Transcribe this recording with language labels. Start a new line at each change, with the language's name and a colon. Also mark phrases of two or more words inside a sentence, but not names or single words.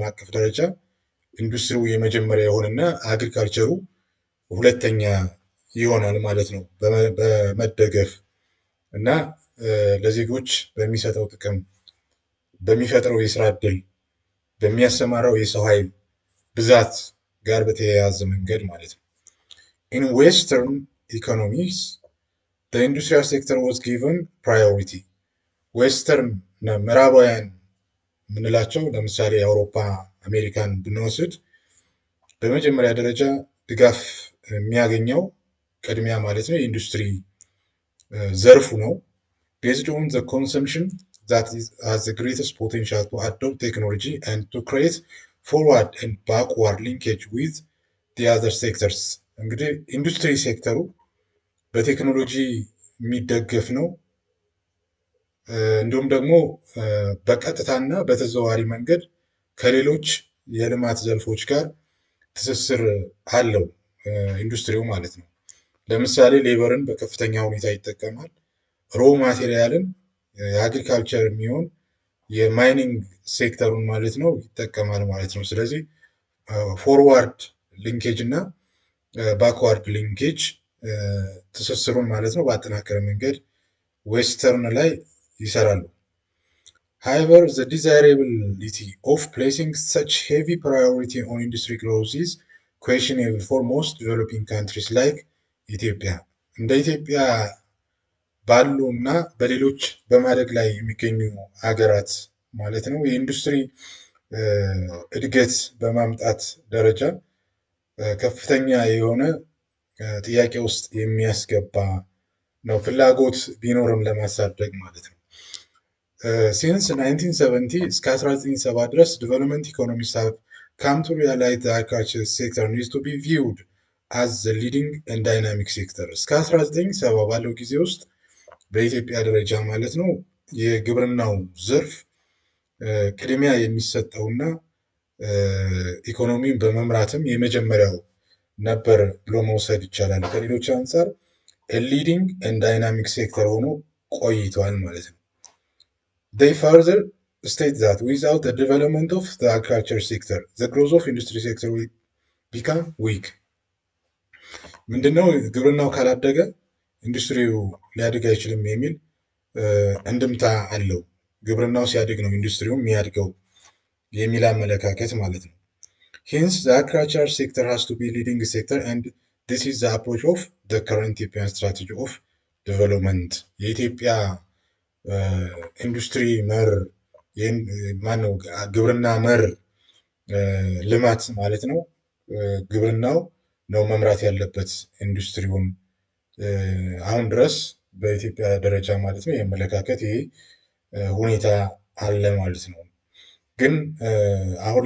Amharic: አቀፍ ደረጃ ኢንዱስትሪው የመጀመሪያ የሆነና አግሪካልቸሩ ሁለተኛ ይሆናል ማለት ነው በመደገፍ እና ለዜጎች በሚሰጠው ጥቅም፣ በሚፈጥረው የስራ ዕድል፣ በሚያሰማራው የሰው ኃይል ብዛት ጋር በተያያዘ መንገድ ማለት ነው።
English: In Western economies, the industrial sector was given priority.
Amharic: ዌስተርን ምዕራባውያን የምንላቸው ለምሳሌ የአውሮፓ አሜሪካን ብንወስድ በመጀመሪያ ደረጃ ድጋፍ የሚያገኘው ቅድሚያ ማለት ነው የኢንዱስትሪ ዘርፉ ነው።
English: Based on the consumption that has the greatest potential to adopt technology and to create forward and backward linkage with the other sectors.
Amharic: እንግዲህ ኢንዱስትሪ ሴክተሩ በቴክኖሎጂ የሚደገፍ ነው። እንዲሁም ደግሞ በቀጥታና በተዘዋዋሪ መንገድ ከሌሎች የልማት ዘርፎች ጋር ትስስር አለው ኢንዱስትሪው ማለት ነው። ለምሳሌ ሌበርን በከፍተኛ ሁኔታ ይጠቀማል።
English: raw material
Amharic: የአግሪካልቸር የሚሆን የማይኒንግ ሴክተሩን ማለት ነው ይጠቀማል ማለት ነው። ስለዚህ
English: forward linkage
Amharic: እና
English: backward linkage
Amharic: ትስስሩን ማለት ነው በአጠናከረ መንገድ ዌስተርን ላይ ይሰራሉ።
English: However, the desirability of placing such heavy priority on industry growth is questionable for most developing countries like ኢትዮጵያ።
Amharic: እንደ ኢትዮጵያ ባሉ እና በሌሎች በማደግ ላይ የሚገኙ ሀገራት ማለት ነው የኢንዱስትሪ እድገት በማምጣት ደረጃ ከፍተኛ የሆነ ጥያቄ ውስጥ የሚያስገባ ነው፣ ፍላጎት ቢኖርም ለማሳደግ ማለት ነው። ሲንስ 1970 እስከ 1970 ድረስ
English: development economist have come to realize the agriculture sector needs to be viewed as the leading and dynamic sector.
Amharic: እስከ 1970 ባለው ጊዜ ውስጥ በኢትዮጵያ ደረጃ ማለት ነው የግብርናው ዘርፍ ቅድሚያ የሚሰጠውና ኢኮኖሚን በመምራትም የመጀመሪያው ነበር ብሎ መውሰድ ይቻላል። ከሌሎች አንጻር
English: leading and dynamic sector
Amharic: ሆኖ ቆይቷል ማለት ነው።
English: They further state that without the development of the agriculture sector, the growth of industry sector will become weak.
Amharic: ምንድነው ግብርናው ካላደገ ኢንዱስትሪው ሊያድግ አይችልም የሚል እንድምታ አለው። ግብርናው ሲያድግ ነው ኢንዱስትሪው የሚያድገው የሚል አመለካከት ማለት ነው።
English: Hence, the agriculture sector has to be leading sector and this is the approach of the current Ethiopian strategy of development.
Amharic: የኢትዮጵያ ኢንዱስትሪ መር ማነው ግብርና መር ልማት ማለት ነው። ግብርናው ነው መምራት ያለበት ኢንዱስትሪውን አሁን ድረስ በኢትዮጵያ ደረጃ ማለት ነው የአመለካከት ይሄ ሁኔታ አለ ማለት ነው። ግን አሁን